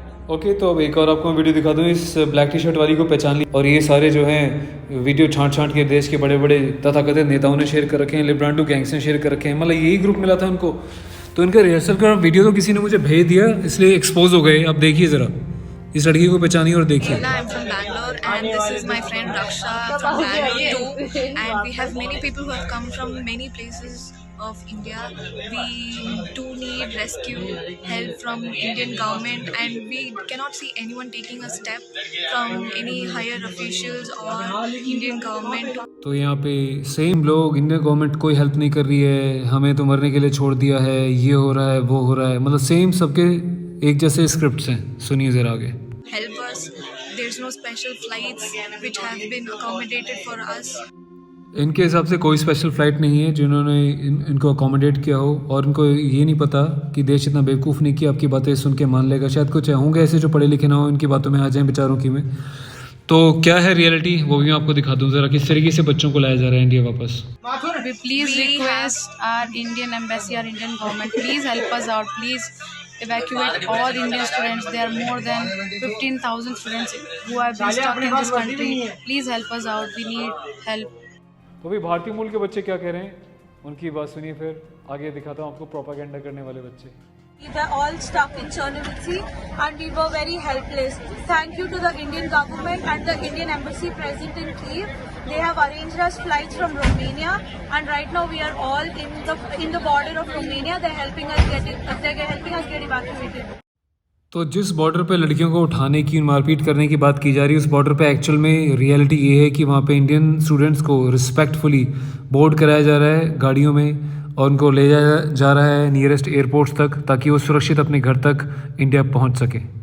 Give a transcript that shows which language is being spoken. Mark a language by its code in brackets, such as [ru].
[hi] Okay, तो अब एक और आपको मैं वीडियो दिखा दूँ। इस ब्लैक टी शर्ट वाली को पहचान ली, और ये सारे जो हैं वीडियो छांट के देश के बड़े बड़े तथाकथित नेताओं ने शेयर कर रखे हैं, लिब्रांडो गैंग्स ने शेयर कर रखे हैं, मतलब यही ग्रुप मिला था उनको। तो इनका रिहर्सल का वीडियो तो किसी ने मुझे भेज दिया, इसलिए एक्सपोज हो गए। अब देखिए जरा, इस लड़की को पहचानिए और देखिए। [en] I'm from Bangalore and this is my friend Raksha from Bangalore too, and we have many people who have come from many places of India. We do need rescue help from Indian government, and we cannot see anyone taking a step from any higher officials or Indian government. [hi] तो यहाँ पे same लोग, Indian government कोई help नहीं कर रही है, हमें तो मरने के लिए छोड़ दिया है, ये हो रहा है, वो हो रहा है, मतलब सेम सबके एक जैसे स्क्रिप्ट्स हैं। सुनिए जरा आगे। [en] Help us. There's no special flights which have been accommodated for us. [hi] इनके हिसाब से कोई स्पेशल फ़्लाइट नहीं है जिन्होंने इनको अकोमोडेट किया हो, और इनको ये नहीं पता कि देश इतना बेवकूफ़ नहीं कि आपकी बातें सुन के मान लेगा। शायद कुछ होंगे ऐसे जो पढ़े लिखे ना हो, इनकी बातों में आ जाएं बेचारों की में। तो क्या है रियलिटी वो भी मैं आपको दिखा दूं जरा, किस तरीके से बच्चों को लाया जा रहा है इंडिया वापस। [en] We please request our Indian embassy, our Indian government, please help us out. Please evacuate all Indian students. There are more than 15,000 students who have been stuck in this country. Please help us out. We need help. [hi] तो अभी भारतीय मूल के बच्चे क्या कह रहे हैं, उनकी बात सुनिए, फिर आगे दिखाता हूँ आपको प्रोपागेंडा करने वाले बच्चे। [en] We were all stuck in Chernobyl and we were very helpless. Thank you to the Indian government and the Indian embassy present in Kyiv. They have arranged us flights from Romania, and right now we are all in the border of Romania. They're helping us get evacuated. [hi] तो जिस border पे लड़कियों को उठाने की, मारपीट करने की बात की जा रही है, उस बॉर्डर पे एक्चुअल में रियलिटी ये है कि वहाँ पे इंडियन स्टूडेंट्स को रिस्पेक्टफुली बोर्ड कराया जा रहा है गाड़ियों में और उनको ले जाया जा रहा है नियरेस्ट एयरपोर्ट्स तक, ताकि वो सुरक्षित अपने घर तक इंडिया पहुँच सके।